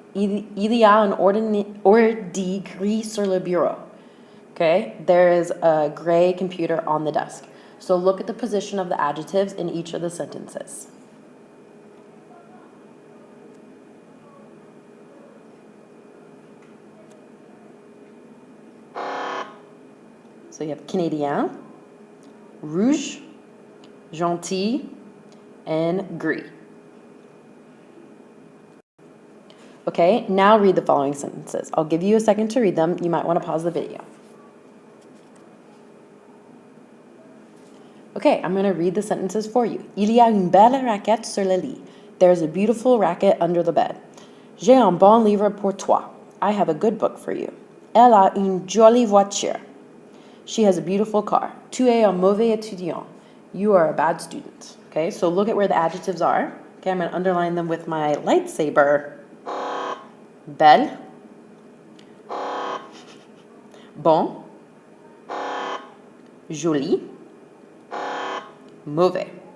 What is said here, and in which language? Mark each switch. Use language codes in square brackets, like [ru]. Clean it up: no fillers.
[fr] Il y a un ordi gris sur le bureau. [en] Okay, there is a gray computer on the desk. So look at the position of the adjectives in each of the sentences. So you have Canadien, rouge, gentil, and gris. Okay, now read the following sentences. I'll give you a second to read them. You might want to pause the video. Okay, I'm going to read the sentences for you. [fr] Il y a une belle raquette sur le lit. [en] There's a beautiful racket under the bed. [fr] J'ai un bon livre pour toi. [en] I have a good book for you. [fr] Elle a une jolie voiture. [en] She has a beautiful car. [fr] Tu es un mauvais étudiant. [en] You are a bad student. Okay, so look at where the adjectives are. Okay, I'm going to underline them with my lightsaber. [fr] Belle. Bon. Joli. Mauvais.